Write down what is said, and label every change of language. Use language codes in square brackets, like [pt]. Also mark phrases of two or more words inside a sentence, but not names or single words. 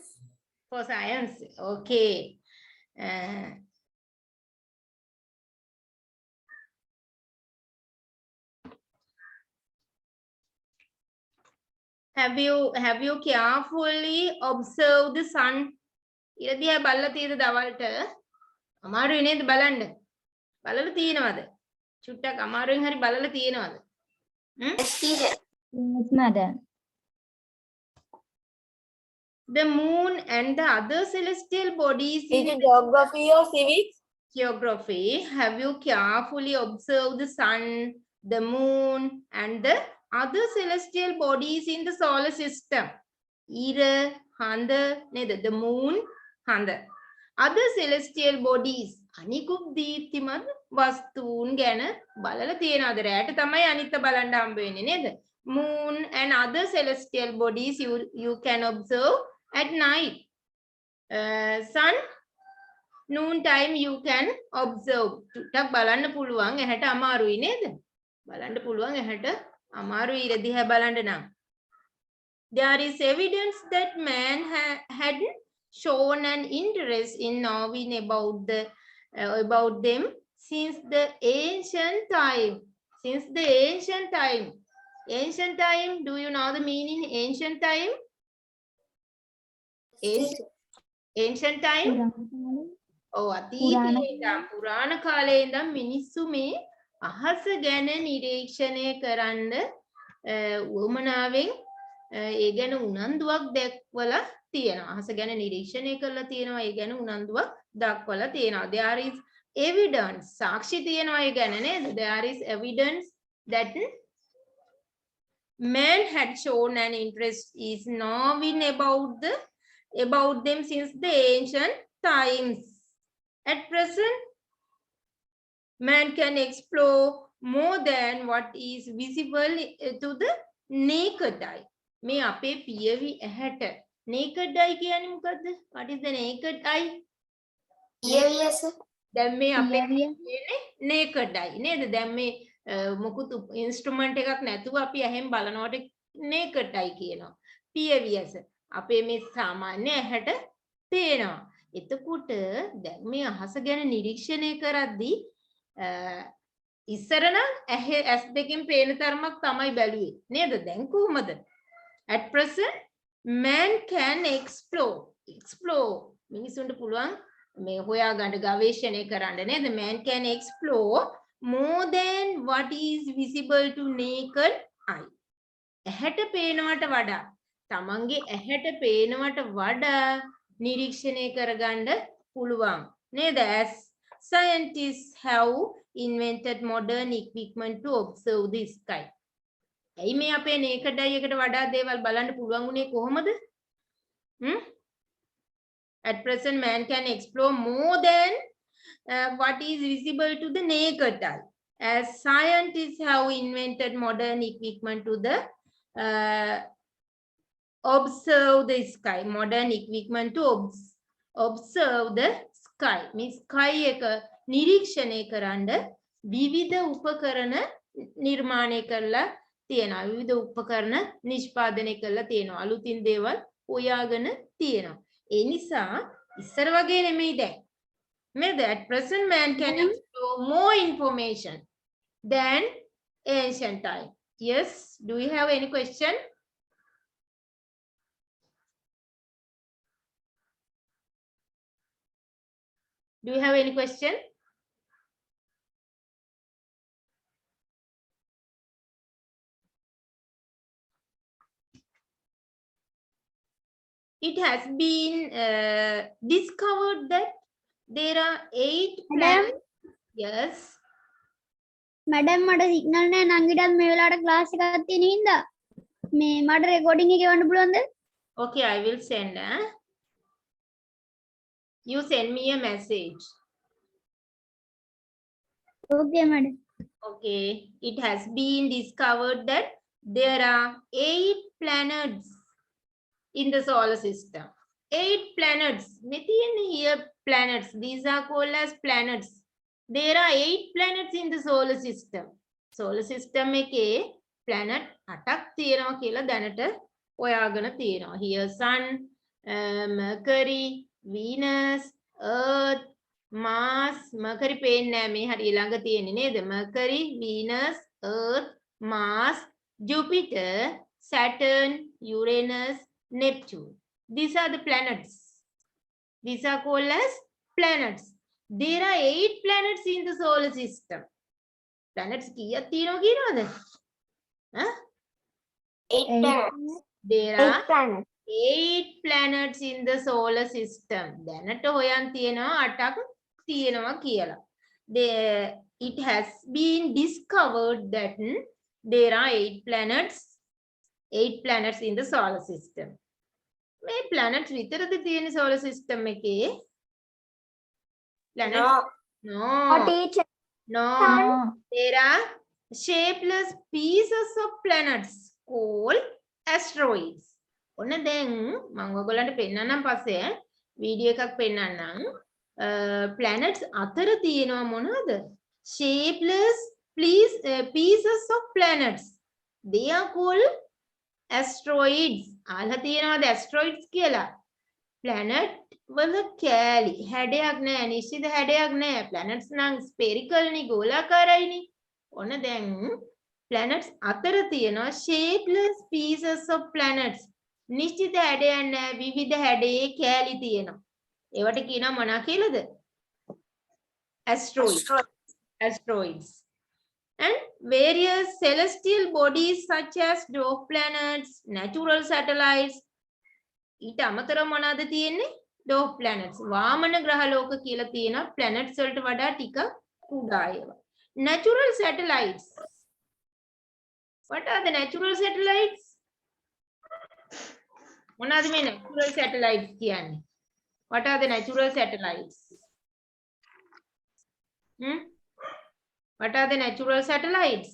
[en] For science. Okay. Have you carefully observed the sun? [si] ඉරදියා බලලා තියෙද දවල්ට? අමාරුයි නේද බලන්න? බලලා තියෙනවද? චුට්ටක් අමාරුවෙන් හරි බලලා තියෙනවද? [en] Yes, teacher. Yes, madam. The moon and the other celestial bodies in Geography or civics? geography. Have you carefully observed the sun, the moon, and the other celestial bodies in the solar system? Ira, Handa, the moon, Handa. Other celestial bodies. [si] අනිකුත් දීප්තිමත් වස්තුන් ගැන බලලා තියෙනවද? රැට තමයි අනිත් බලන්න හම්බ වෙන්නේ නේද? [en] Moon and other celestial bodies you can observe at night. Sun, noon time you can observe. [si] ටක් බලන්න පුළුවන් ඇහැට අමාරුයි නේද? බලන්න පුළුවන් ඇහැට අමාරුයි ඉර දිහා බලන්න නම්. [en] There is evidence that man had shown an interest in knowing about them since the ancient time. Since the ancient time. Ancient time, do you know the meaning ancient time? Ancient time? [si] Oh, අතීතයේ ඉඳන් පුරාණ කාලයේ ඉඳන් මිනිස්සු මේ අහස ගැන නිරීක්ෂණය කරන්න උවමනාවෙන් ඒ ගැන උනන්දුවක් දක්වලා තියෙනවා. අහස ගැන නිරීක්ෂණය කරලා තියෙනවා. ඒ ගැන උනන්දුවක් දක්වලා තියෙනවා. [en] There is evidence. [si] සාක්ෂි තියෙනවා ඒ ගැන නේද? [en] There is evidence that man had shown an interest is knowing about them since the ancient times. At present, man can explore more than what is visible to the naked eye. [si] මේ අපේ පියවි ඇහැට [en] naked eye [si] කියන්නේ මොකද්ද? [en] What is the naked eye? Yes. [si] දැන් මේ අපේ කියන්නේ [en] naked eye [si] නේද? දැන් මේ මොකුත් ඉන්ස්ට්‍රුමන්ට් එකක් නැතුව අපි ඇහෙන් බලනකොට [en] naked eye [si] කියනවා. පියවි ඇස. අපේ මේ සාමාන්‍ය ඇහැට පේනවා. එතකොට දැන් මේ අහස ගැන නිරීක්ෂණය කරද්දී ඉස්සර නම් ඇස් දෙකෙන් පේන තරමක් තමයි බැලුවේ නේද? දැන් කොහොමද? [en] At present, man can explore. [si] මිනිසුන්ට පුළුවන් මේ හොයාගන්න ගවේෂණය කරන්න නේද? [en] Man can explore more than what is visible to naked eye. [si] ඇහැට පේනවට වඩා තමන්ගේ ඇහැට පේනවට වඩා නිරීක්ෂණය කරගන්න පුළුවන් නේද? [en] As scientists have invented modern equipment to observe the sky. [si] ඇයි මේ අපේ [en] naked eye [si] එකට වඩා දේවල් බලන්න පුළුවන් උනේ කොහොමද? [en] At present, man can explore more than what is visible to the naked eye. As scientists have invented modern equipment to observe the sky. Modern equipment to observe the sky. Means sky [si] එක නිරීක්ෂණය කරන්න විවිධ උපකරණ නිර්මාණය කරලා තියෙනවා. විවිධ උපකරණ නිෂ්පාදනය කරලා තියෙනවා. අලුතින් දේවල් හොයාගෙන තියෙනවා. ඒ නිසා ඉස්සර වගේ නෙමෙයි දැන්. නේද? [en] At present man can explore more information than ancient time. Yes, do you have any question? Do you have any question? It has been discovered that there are 8 planets. Yes. [si] මැඩම් මට සිග්නල් නෑ නංගිටත් මේ වෙලාවට ක්ලාස් එකක් තියෙන හින්දා මේ මට රෙකෝඩින් එක එවන්න පුළුවන්ද? [en] Okay, I will send. You send me a message. [si] ඕකේ මැඩම්. [en] Okay, it has been discovered that there are 8 planets in the solar system. 8 planets. Here planets. These are called as planets. There are 8 planets in the solar system. Solar system [si] එකේ planet 8ක් තියෙනවා කියලා දැනට හොයාගෙන තියෙනවා. [en] Here sun, Mercury, Venus, Earth, Mars. [si] Mercury පේන්නේ නැහැ මේ හරිය ළඟ තියෙන්නේ නේද? [en] Mercury, Venus, Earth, Mars, Jupiter, Saturn, Uranus, Neptune. These are the planets. These are called as planets. There are 8 planets in the solar system. [si] Planets කීයක් තියෙනවා කියනවද? [en] Huh? 8 planets. There 8 are planets. 8 planets in the solar system. [si] දැනට හොයන් තියෙනවා 8ක් තියෙනවා කියලා. [en] It has been discovered that there are 8 planets in the solar system. [si] මේ planets විතරද තියෙන [en] solar system [si] එකේ? [en] Planets? No. teacher. No. There are shapeless pieces of planets called asteroids. [si] ඔන්න දැන් මම ඔයගොල්ලන්ට පෙන්නන්නම් පස්සේ වීඩියෝ එකක් පෙන්නන්නම්. planets අතර තියෙනවා මොනවද? [en] Shapeless pieces of planets. They are called asteroids. [si] අහලා තියෙනවද asteroids කියලා? planet වල කෑලි හැඩයක් නැහැ, නිශ්චිත හැඩයක් නැහැ. planets නම් spherical නේ, ගෝලාකාරයිනේ. ඔන්න දැන් planets අතර තියෙනවා [en] shapeless pieces of planets. [si] නිශ්චිත හැඩයක් නැහැ, විවිධ හැඩයේ කෑලි තියෙනවා. ඒවට කියනවා මොනවා කියලාද? [en] Asteroids. And various celestial bodies such as dwarf planets, natural satellites. [si] ඊට අමතරව මොනවාද තියෙන්නේ? [en] dwarf planets. [si] වාමන ග්‍රහ ලෝක කියලා තියෙන planets වලට වඩා ටිකක් කුඩා ඒවා. [en] Natural satellites. What are the natural satellites? [si] මොනවාද මේ [en] natural satellites [si] කියන්නේ? [en] What are the natural satellites? What are the natural satellites?